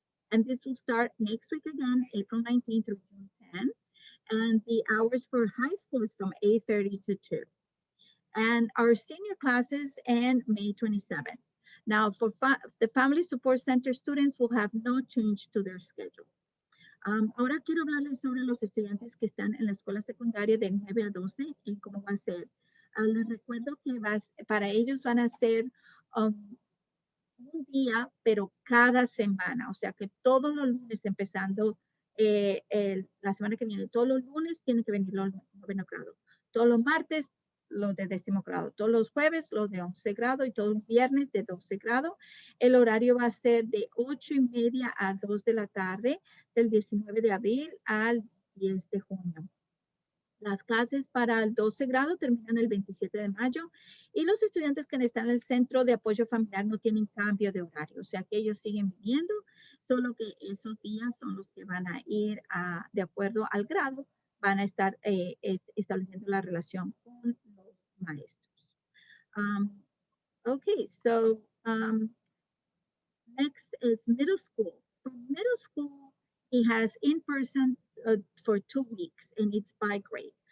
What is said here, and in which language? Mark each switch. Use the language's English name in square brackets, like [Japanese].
[English] And this will start next week again, April 19th through June 10th. And the hours for high school is from 8:30 to 2. And our senior classes end May 27th. Now, for the Family Support Center students will have no change to their schedule. [Spanish] Ahora quiero hablarles sobre los estudiantes que están en la escuela secundaria de 9 a 12 y cómo va a ser. Les recuerdo que para ellos van a ser un día, pero cada semana. O sea que todos los lunes, empezando la semana que viene, todos los lunes tienen que venir los 9 grados. Todos los martes, los de 10º grado. Todos los jueves, los de 11 grado y todos los viernes de 12 grado. El horario va a ser de 8:30 a 2 de la tarde, del 19 de abril al 10 de junio. Las clases para el 12 grado terminan el 27 de mayo y los estudiantes que están en el centro de apoyo familiar no tienen cambio de horario, o sea que ellos siguen viniendo, solo que esos días son los que van a ir de acuerdo al grado, van a estar estableciendo la relación con los maestros. [English] Okay, so next is middle school. For middle school, he has in-person for 2 weeks, and it's by grade.